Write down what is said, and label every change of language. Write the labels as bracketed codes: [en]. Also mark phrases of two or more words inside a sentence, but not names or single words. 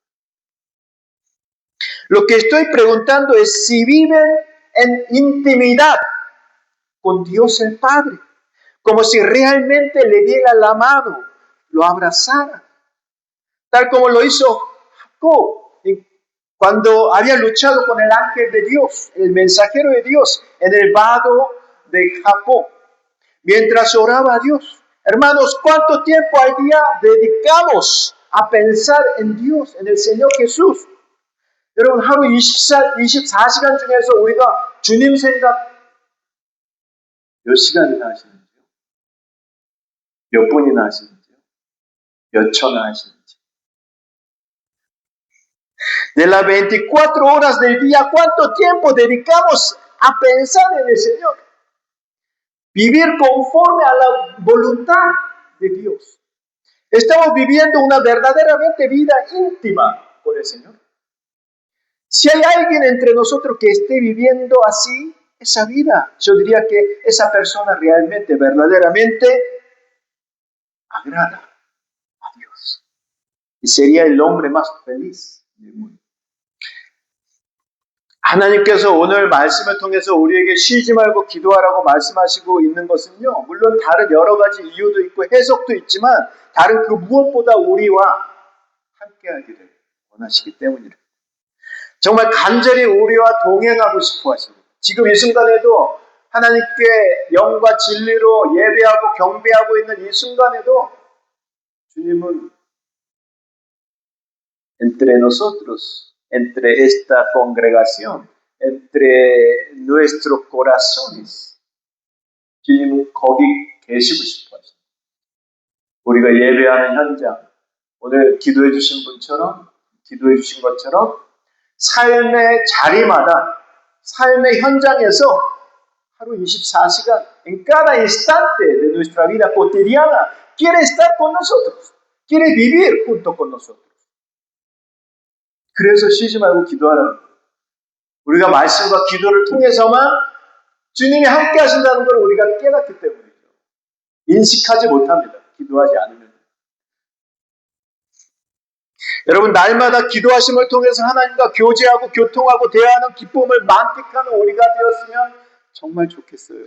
[es] Lo que estoy preguntando es si viven en intimidad con Dios el Padre, como si realmente le diera la mano, lo abrazara, tal como lo hizo Jacob cuando había luchado con el ángel de Dios, el mensajero de Dios, en el vado de Jacob, mientras oraba a Dios. Hermanos, ¿cuánto tiempo al día dedicamos a pensar en Dios, en el Señor Jesús? [ko] 여러분, 하루 24시간 중에서 우리가 주님 생각 몇 시간이나 하시는지요? 몇 분이나 하시는지요? 몇 초나 하시는지? [es] De las 24 horas del día, ¿cuánto tiempo dedicamos a pensar en el Señor? Vivir conforme a la voluntad de Dios. Estamos viviendo una verdaderamente vida íntima con el Señor. Si hay alguien entre nosotros que esté viviendo así, esa vida, yo diría que esa persona realmente, verdaderamente agrada a Dios. Y sería el hombre más feliz del mundo. [ko] 하나님께서 오늘 말씀을 통해서 우리에게 쉬지 말고 기도하라고 말씀하시고 있는 것은요, 물론 다른 여러 가지 이유도 있고 해석도 있지만 다른 그 무엇보다 우리와 함께하기를 원하시기 때문이다. 정말 간절히 우리와 동행하고 싶어 하십니다. 지금 이 순간에도 하나님께 영과 진리로 예배하고 경배하고 있는 이 순간에도 주님은 [es] entre nosotros, entre esta congregación, entre nuestros corazones, [ko] 주님은 거기 계시고 싶어 하십니다. 우리가 예배하는 현장, 오늘 기도해 주신 분처럼, 기도해 주신 것처럼 삶의 자리마다, 삶의 현장에서 하루 24시간, [es] en cada instante de nuestra vida cotidiana, quiere estar con nosotros, quiere vivir junto con nosotros. [ko] 그래서 쉬지 말고 기도하라는 거예요. 우리가 말씀과 기도를 통해서만 주님이 함께 하신다는 걸 우리가 깨닫기 때문이죠. 인식하지 못합니다. 기도하지 않으면. 여러분, 날마다 기도하심을 통해서 하나님과 교제하고 교통하고 대화하는 기쁨을 만끽하는 우리가 되었으면 정말 좋겠어요.